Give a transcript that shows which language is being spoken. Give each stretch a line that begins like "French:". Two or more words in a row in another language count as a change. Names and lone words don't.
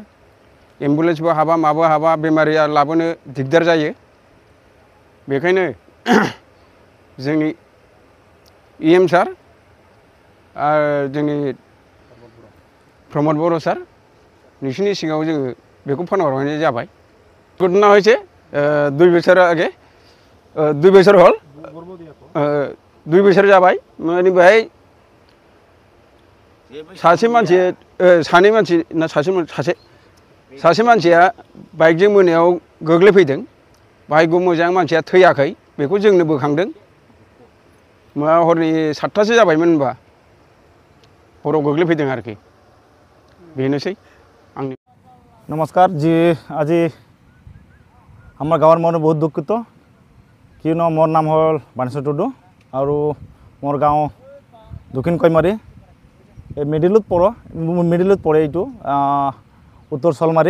Bodo: एम्बुलेन्सबो हाबा माबो हाबा, बेमारिया लाबोनो दिगदार जायो। बेखायनो जोंनि EM सार आरो जोंनि प्रमद बर' सार, नोंसिनि सिगाङाव जोङो बेखौ फोरमायहरनाय जाबाय।
Bangla: घटना হয়েছে 2 বছর আগে, 2 বছর হল, 2 বছর जाबाय।
Bodo: माने बेहाय सासे मानसिया बाइकजों मोनायाव गोग्लैफैदों। बाहाय मोजां मानसिया थैयाखै, बेखौ जोंनो बोखांदों। हरनि 7टासो जाबायमोन होनबा हराव गोग्लैफैदों आरोखि। बेनोसै आंनि।
Hindi: नमस्कार जी।
Sadri: आज हमार गाँव मन बहुत दुखित कि मोर नाम हल बानेश्वर टुडू और मोर गाँव दक्षिण खैमारी मिडिलत पड़े यू उत्तर सलमारी।